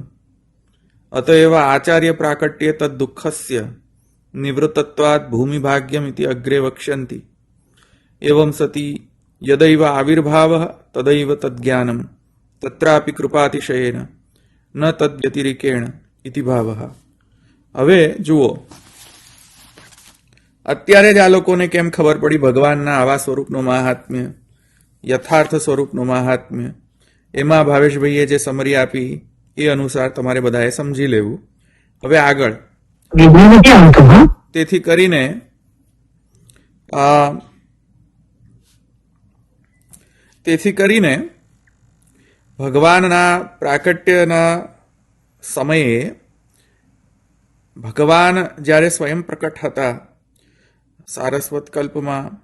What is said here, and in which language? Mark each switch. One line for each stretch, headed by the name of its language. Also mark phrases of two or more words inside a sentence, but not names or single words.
Sanskrit: अतएव आचार्य प्राकट्ये तद् दुःखस्य निवृत्तत्वात् भूमिभाग्यमिति अग्रे वक्ष्यन्ति। एवं सति यदैव आविर्भावः तदैव तद्ज्ञानम् तत्रापि कृपातिशयेन न तद्व्यतिरिकेण इति भावः।
Gujarati: હવે જુઓ, અત્યારે જ આ લોકોને કેમ ખબર પડી ભગવાનના આવા સ્વરૂપનું મહાત્મ્ય, યથાર્થ સ્વરૂપનું મહાત્મ્ય? એમાં ભાવેશભાઈએ જે સમરી આપી એ અનુસાર તમારે બધાએ સમજી લેવું. હવે આગળ તેથી કરીને ભગવાનના પ્રાકટ્યના સમયે ભગવાન જ્યારે સ્વયં પ્રકટ હતા સારસ્વત કલ્પમાં